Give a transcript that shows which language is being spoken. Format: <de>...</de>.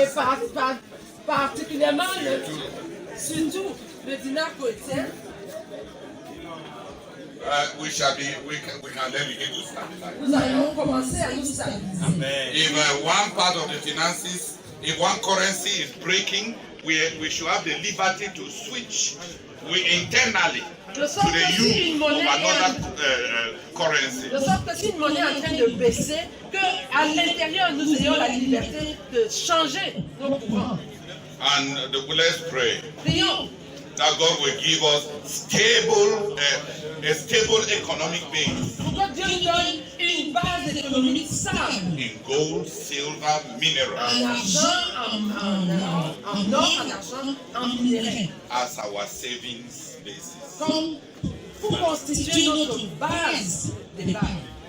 <fr>et particulièrement surtout le dinar koweïtien,</fr> <en>we can then begin to stabilize.</en> <fr>Nous allons commencer à nous stabiliser.</fr> <en>If one part of the finances, if one currency is breaking, we should have the liberty to switch internally to the use of another currency.</en> <fr>De sorte que si une monnaie est en train de baisser, qu'à l'intérieur nous ayons la liberté de changer nos courants.</fr> <en>And let's pray.</en> <fr>Prions.</fr> <en>That God will give us a stable economic base.</en> <fr>Pour que Dieu nous donne une base économique stable.</fr> <en>In gold, silver, minerals.</en> <fr>En argent, en or, en argent, en minerais.</fr> <en>As our savings basis.</en> <fr>Comme pour constituer notre base d'épargne.</fr>